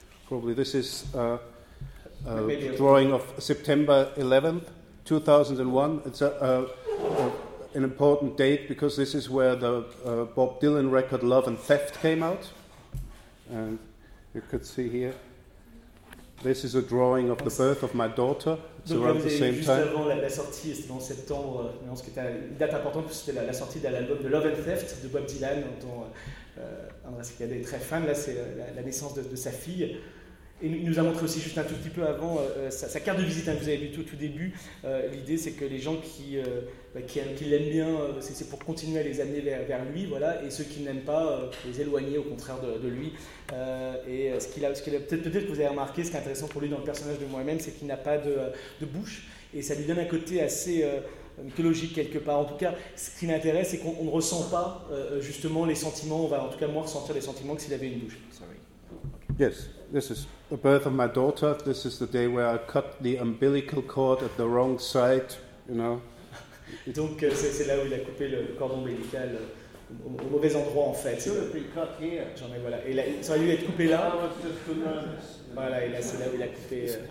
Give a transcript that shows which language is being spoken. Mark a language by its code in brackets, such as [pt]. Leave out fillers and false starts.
[en] Probably this is a drawing of September 11th, 2001. It's an important date because this is where the Bob Dylan record Love and Theft came out. And you could see here, this is a drawing of the birth of my daughter. It's [fr] donc [en] around the same [fr] juste [en] time. [fr] Juste avant la sortie, c'était en septembre, non, ce qui était une date importante, puisque c'était la sortie de l'album de Love and Theft de Bob Dylan, dont André Sicada est très fan. Là, c'est la naissance de sa fille. Et il nous a montré aussi juste un tout petit peu avant sa carte de visite, hein, que vous avez vu tout début. L'idée, c'est que les gens qui l'aiment bien, c'est pour continuer à les amener vers lui, voilà, et ceux qui ne l'aiment pas, les éloigner au contraire de lui. Peut-être que vous avez remarqué, ce qui est intéressant pour lui dans le personnage de moi-même, c'est qu'il n'a pas de bouche, et ça lui donne un côté assez mythologique quelque part. En tout cas, ce qui m'intéresse, c'est qu'on ne ressent pas justement les sentiments, on va en tout cas moins ressentir les sentiments que s'il avait une bouche. [en] Sorry. Yes, this is the birth of my daughter. This is the day where I cut the umbilical cord at the wrong site, you know. [fr] Donc c'est là où il a coupé le cordon ombilical au mauvais endroit, en fait. [en] Should have been cut here. [fr] J'en ai, voilà. Et là, ça aurait dû être coupé là. Voilà, et là, c'est là où il a coupé.